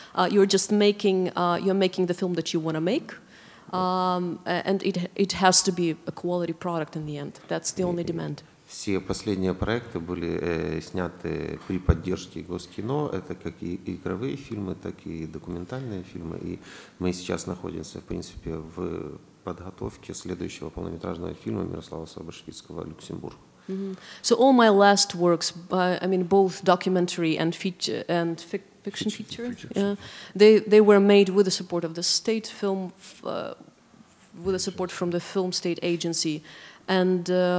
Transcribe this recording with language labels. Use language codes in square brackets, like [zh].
[en] You're just making the film that you want to make. And it has to be a quality product in the end. That's the only demand. [ru] Все последние проекты были сняты при поддержке Госкино. Это как и игровые фильмы, так и документальные фильмы. И мы сейчас находимся, в принципе, в подготовке следующего полнометражного фильма Мирослава Соборшвицкого «Люксембург». [en] So all my last works, I mean both documentary and feature and fiction feature, they were made with the support of the state film, with the support from the film state agency, and